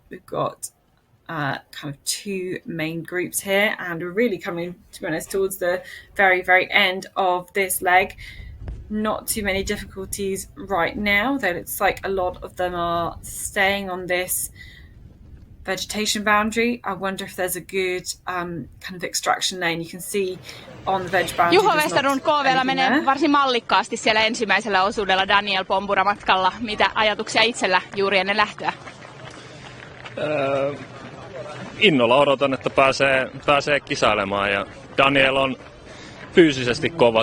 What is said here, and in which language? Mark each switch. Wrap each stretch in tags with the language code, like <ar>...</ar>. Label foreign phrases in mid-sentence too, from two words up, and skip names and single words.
<en>We've got kind of 2 main groups here, and we're really coming, to be honest, towards the very, very end of this leg. Not too many difficulties right now, though it's like a lot of them are staying on this vegetation boundary. I wonder if there's a good kind of extraction lane. You can see on the veg boundary.</en> <fi>Juho Westerlund KV:llä menee varsin mallikkaasti siellä ensimmäisellä osuudella. Daniel Pombura matkalla. Mitä ajatuksia itsellä juuri ennen lähtöä? Innolla odotan, että pääsee kisailemaan ja Daniel on fyysisesti kova.</fi>